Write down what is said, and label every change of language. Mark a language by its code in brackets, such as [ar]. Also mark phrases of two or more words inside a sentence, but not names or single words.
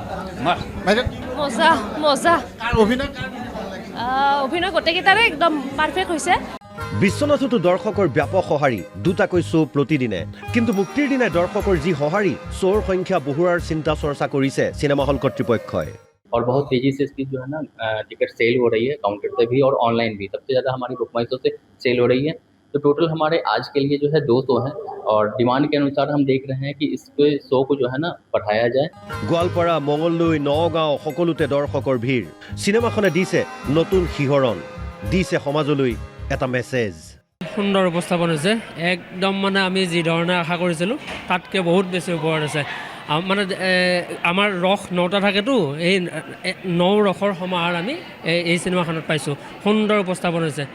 [as] মজা মজা অভিনয় অভিনয় গোটেইকেইটাৰে একদম পাৰফেক্ট হৈছে বিশ্বনাথতো দৰ্শকৰ ব্যাপক সঁহাৰি দুটাকৈ শ্ব' প্ৰতিদিনে কিন্তু মুক্তিৰ দিনাই দৰ্শকৰ যি সঁহাৰি শ্ব'ৰ সংখ্যা বঢ়োৱাৰ চিন্তা চৰ্চা কৰিছে চিনেমা হল কৰ্তৃপক্ষই [hi] और बहुत तेजी से इसकी जो है ना टिकट सेल हो रही है काउंटर पे भी और ऑनलाइन भी सबसे ज़्यादा हमारी बुक माई शो से सेल हो रही है तो टोटल हमारे आज के लिए जो है 2 शो हैं और डिमांड के अनुसार हम देख रहे हैं कि इसके शो को जो है ना बढ़ाया जाए [as] গোৱালপাৰা মঙলদৈ নগাঁও সকলোতে দৰ্শকৰ ভিৰ চিনেমাখনে দিছে নতুন শিহৰণ দিছে সমাজলৈ এটা মেছেজ সুন্দৰ উপস্থাপন হৈছে একদম মানে আমি যি ধৰণে আশা কৰিছিলোঁ তাতকৈ বহুত বেছি ওপৰত আছে মানে আমাৰ ৰস 9টা থাকেতো এই 9 ৰসৰ সমাহাৰ আমি এই চিনেমাখনত পাইছোঁ সুন্দৰ উপস্থাপন হৈছে